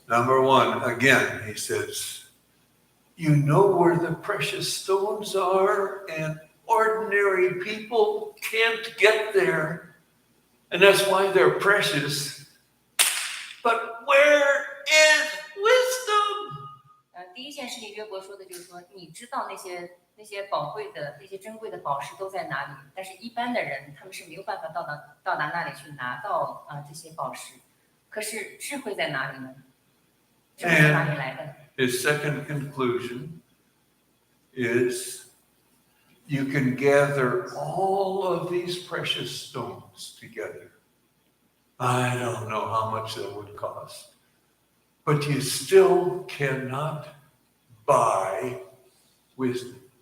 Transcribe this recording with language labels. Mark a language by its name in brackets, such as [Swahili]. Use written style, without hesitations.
[English] Number one, again, he says, you know where the precious stones are, and ordinary people can't get there. And that's why they're precious. But where is wisdom? [Chinese] 第一件事情约伯说的就是说，你知道那些宝贵的、那些珍贵的宝石都在哪里，但是一般的人他们是没有办法到达那里去拿到这些宝石。可是智慧在哪里呢？智慧从哪里来的？ [English] His second conclusion is you can gather all of these precious stones together. I don't know how much that would cost, but you still cannot buy wisdom.